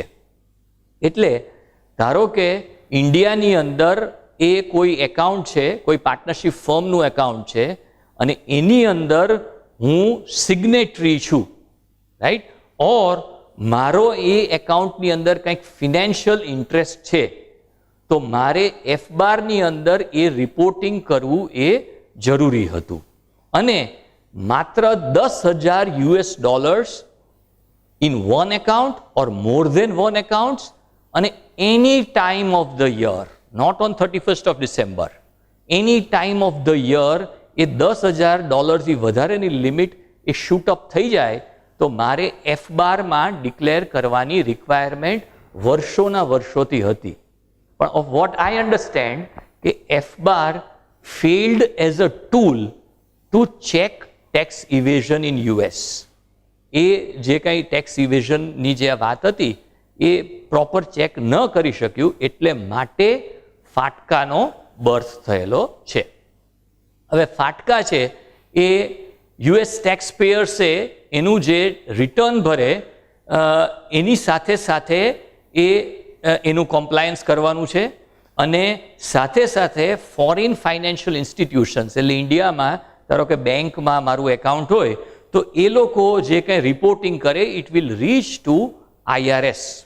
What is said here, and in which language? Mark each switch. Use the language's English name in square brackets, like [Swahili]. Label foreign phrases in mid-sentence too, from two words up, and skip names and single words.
[Gujarati] એટલે ધારો કે ઇન્ડિયાની અંદર એ કોઈ એકાઉન્ટ છે, કોઈ [English] partnership firm [Gujarati] એકાઉન્ટ છે અને એની અંદર હું સિગ્નેટરી છું, [English] right, or [Gujarati] મારો એ એકાઉન્ટની અંદર કંઈક [English] financial interest [Gujarati] છે તો મારે Fbarની અંદર એ રિપોર્ટિંગ કરવું એ જરૂરી હતું અને માત્ર [English] $10,000 in one account or more than one accounts અને any time of the year, not on 31st of December, any time of the year [Gujarati] એ $10,000થી વધારેની લિમિટ એ શૂટ અપ થઈ જાય તો મારે Fbarમાં ડિક્લેર કરવાની રિક્વાયરમેન્ટ વર્ષોથી હતી. [English] પણ of what I understand કે Fbar failed as a tool to check tax evasion in US. [Gujarati] એ જે કંઈ [English] tax evasion [Gujarati] જે વાત હતી એ [English] proper check [Gujarati] ન કરી શક્યું એટલે માટે ફાટકાનો બર્થ થયેલો છે. હવે ફાટકા છે એ [English] US tax payers [Gujarati] એનું જે રિટર્ન ભરે એની સાથે સાથે એનું કોમ્પ્લાયન્સ કરવાનું છે અને સાથે સાથે [English] foreign financial institutions [Gujarati] એટલે ઇન્ડિયામાં ધારો કે બેંકમાં મારું એકાઉન્ટ હોય તો એ લોકો જે કંઈ રિપોર્ટિંગ કરે [English] it will reach to IRS.